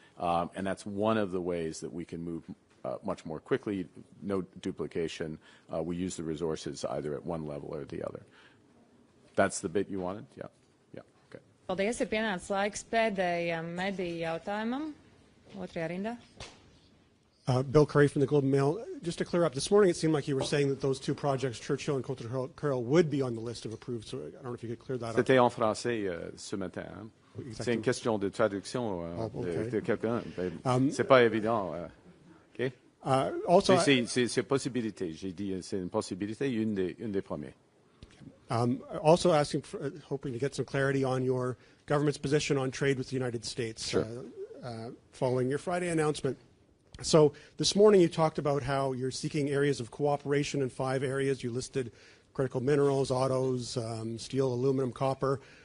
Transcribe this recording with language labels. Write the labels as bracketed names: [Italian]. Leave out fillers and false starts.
[English] And that's one of the ways that we can move much more quickly, no duplication. We use the resources either at one level or the other. That's the bit you wanted? Yeah. Okay. [Latvian] Paldies, ir pienācis laiks pēdējam mediju jautājumam. Otrajā rindā. [English] Bill Curry from the Globe and Mail. Just to clear up, this morning it seemed like you were saying that those two projects, Churchill and Coulter-Curl, would be on the list of approved. So I don't know if you could clear that up. [French] C'était en français ce matin. Hein? C'est une question de traduction de quelqu'un. C'est pas évident. Okay? [English] Also, [French] c'est possibilité. J'ai dit c'est une possibilité, une des premières. [English] Also asking, hoping to get some clarity on your government's position on trade with the United States. Sure. Following your Friday announcement. So this morning you talked about how you're seeking areas of cooperation in 5 areas. You listed critical minerals, autos, steel, aluminum, copper.